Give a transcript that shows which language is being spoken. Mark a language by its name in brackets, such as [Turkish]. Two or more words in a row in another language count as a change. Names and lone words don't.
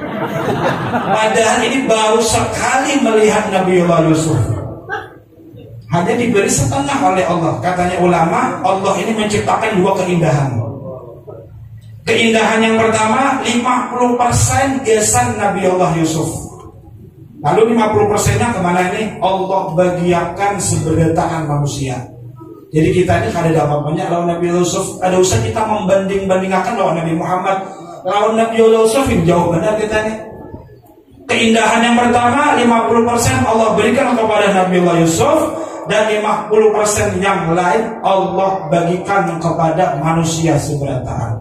[Indonesian] Padahal ini baru sekali melihat Nabi Allah Yusuf. Hanya diberi setengah oleh Allah. Katanya ulama, Allah ini menciptakan dua keindahan. Keindahan yang pertama, 50% ihsan Nabi Allah Yusuf. Lalu 50%-nya kemana ini? [Banjar] Allah bagiakan seberataan manusia. Jadi kita ini kada dapat banyak lawan Nabi Yusuf. Ada usah kita membanding-bandingkan lawan Nabi Muhammad. Lawan Nabi Yusuf ini jauh benar kita ini. [Indonesian] Keindahan yang pertama, 50% Allah berikan kepada Nabi Allah Yusuf, dan 50% yang lain Allah bagikan kepada manusia seberataan.